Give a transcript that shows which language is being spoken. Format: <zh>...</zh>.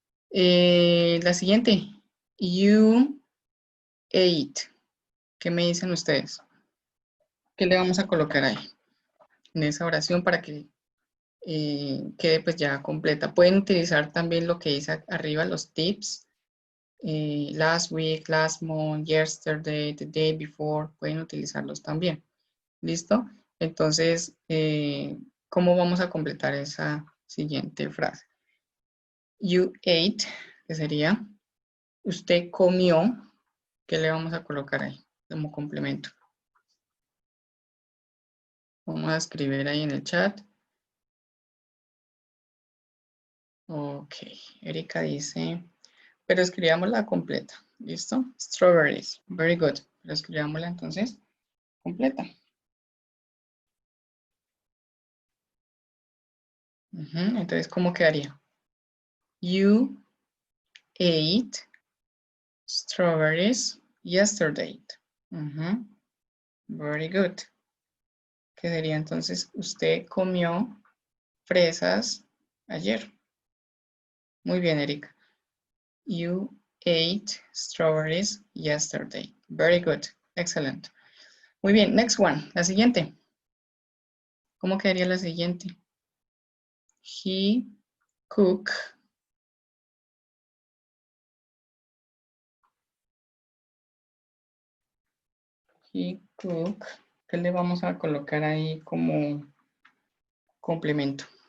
<es>La siguiente.</es> <en>You ate.</en> <es>¿Qué me dicen ustedes? ¿Qué le vamos a colocar ahí? En esa oración para que quede pues ya completa. Pueden utilizar también lo que dice arriba, los tips.</es> <en>Last week, last month, yesterday, the day before.</en> <es>Pueden utilizarlos también. ¿Listo? Entonces, ¿cómo vamos a completar esa siguiente frase?</es> <en>You ate,</en> <es>que sería, usted comió. ¿Qué le vamos a colocar ahí como complemento? Vamos a escribir ahí en el chat. Ok, Erika dice, pero escribámosla completa. ¿Listo?</es> <en>Strawberries. Very good.</en> <es>Pero escribámosla entonces completa. Entonces, ¿cómo quedaría?</es> <en>You ate strawberries yesterday. Very good.</en> <es>¿Qué sería entonces? Usted comió fresas ayer. Muy bien, Erika.</es> <en>You ate strawberries yesterday. Very good. Excellent.</en> <es>Muy bien.</es> <en>Next one.</en> <es>La siguiente. ¿Cómo quedaría la siguiente?</es> <en>He cooked. He cooked.</en> <es>¿Qué le vamos a colocar ahí como complemento?</es>